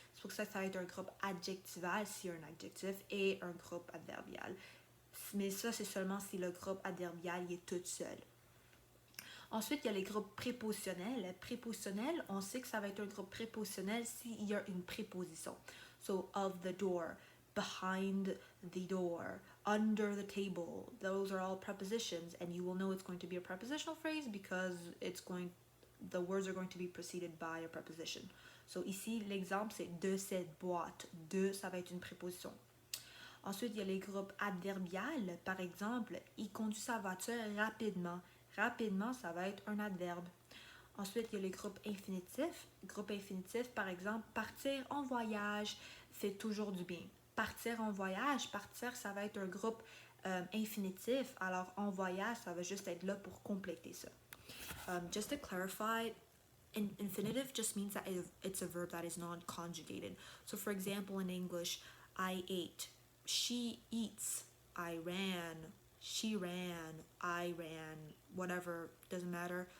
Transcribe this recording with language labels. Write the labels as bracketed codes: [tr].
[fr] C'est pour ça que ça va être un groupe adjectival s'il y a un adjectif et un groupe adverbial. Mais ça, c'est seulement si le groupe adverbial est tout seul. Ensuite, il y a les groupes prépositionnels. Prépositionnel, on sait que ça va être un groupe prépositionnel s'il y a une préposition. [en] So, of the door, behind the door, under the table. Those are all prepositions, and you will know it's going to be a prepositional phrase because the words are going to be preceded by a preposition. [fr] So, ici, l'exemple, c'est de cette boîte. De, ça va être une préposition. Ensuite, il y a les groupes adverbiales. Par exemple, il conduit sa voiture rapidement. Rapidement, ça va être un adverbe. Ensuite, il y a les groupes infinitifs. Groupe infinitif, par exemple, partir en voyage fait toujours du bien. Partir en voyage, partir, ça va être un groupe infinitif. Alors, en voyage, ça va juste être là pour compléter ça. [en] Just to clarify, infinitive just means that it's a verb that is non-conjugated. So, for example, in English, I ate, she eats, I ran, she ran, I ran, whatever, doesn't matter.